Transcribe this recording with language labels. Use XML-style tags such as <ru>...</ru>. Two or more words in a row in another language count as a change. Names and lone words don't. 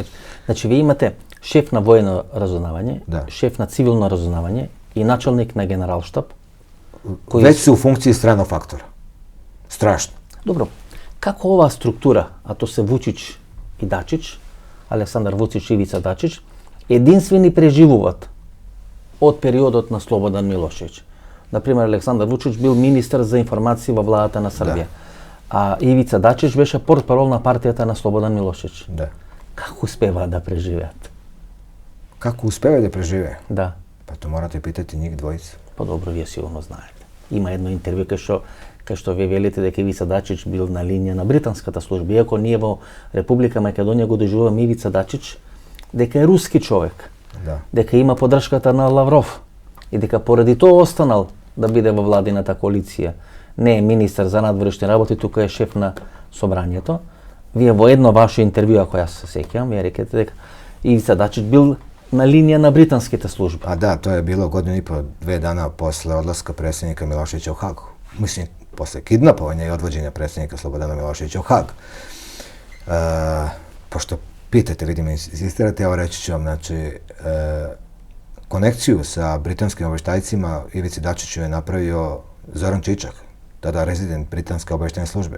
<mk>Значи, ви имате шеф на војно разунавање, шеф на цивилно разунавање и начелник на генералштаб.</mk> <sr>Već su u funkciji stranog faktora. Strašno. Dobro, kako ova struktura, a to se Vučić i Dačić, Aleksandar Vučić i Ivica Dačić,</sr> <mk>единствени преживуваат од периодот на Слободан Милошевиć. Например, Александар Вучич бил министар за информации во владата на Србија, а Ивица Дачич беше портпарол на партијата на Слободан Милошевиć. Да. Како успеваат да преживеат? Како успеваат да преживеат? Да.</mk> <sr>Па то морате питати njih dvojica.</sr> <mk>Па добро, вие сигурно знаете. Има едно интервју кај што вие велите дека Ивица Дачич бил на линија на британската служба. Иако ние во Република Македонија го доживуваме Ивица Дачич дека е руски човек. Да. Дека има поддршката на Лавров и дека поради тоа останал да биде во владината коалиција. Не е министар за надворешни работи, тука е шеф на собранието. Вие во едно ваше интервју, ако јас се сеќавам, вие рекете дека Ивица Дачич бил на линија на британските служби. А да, тоа е било година и по 2</mk> <sr>dana после одласка преdsjednika Miloševića u Hag. Mislim, posle kidnapovanja i odvođenja predsjednika Slobodana Miloševića u Hag. Pošto pitate, vidim, insistirate, evo reći ću vam, znači, konekciju sa britanskim obavještajcima Ivici Dačiću je napravio Zoran Čičak, tada rezident britanske obavještajne službe.</sr>